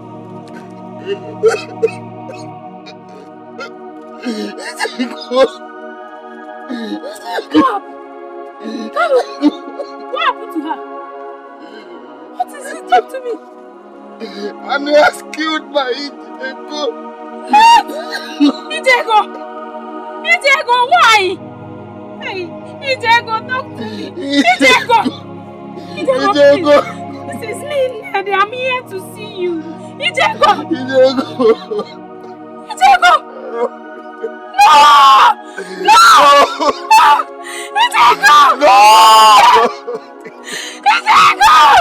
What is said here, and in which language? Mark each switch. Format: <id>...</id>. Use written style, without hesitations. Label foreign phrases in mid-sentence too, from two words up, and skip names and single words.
<en>Stop! What happened to her? What is it? Talk to me. And he has killed my Ijego. Ijego! Ijego, why? Hey, Ijego, talk to me. Ijego! Ijego! This is me, Ned. I'm here to see you. Ijego! Ijego! No! No! No! Ijego! No! Ijego!</en>